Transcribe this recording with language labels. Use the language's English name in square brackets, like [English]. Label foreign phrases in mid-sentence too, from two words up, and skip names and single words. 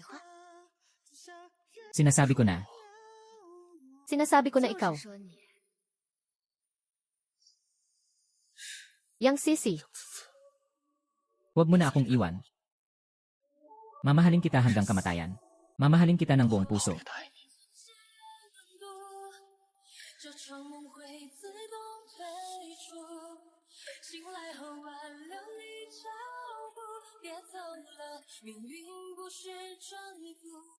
[Filipino] Sinasabi ko na, Sinasabi ko na ikaw. Yang Sisi. huwag mo na akong iwan. Mamahalin kita hanggang kamatayan. Mamahalin kita ng buong puso. [Chinese] 别答应你。这场梦会自动退出，醒来后挽留你脚步，别走了，命运不是征服。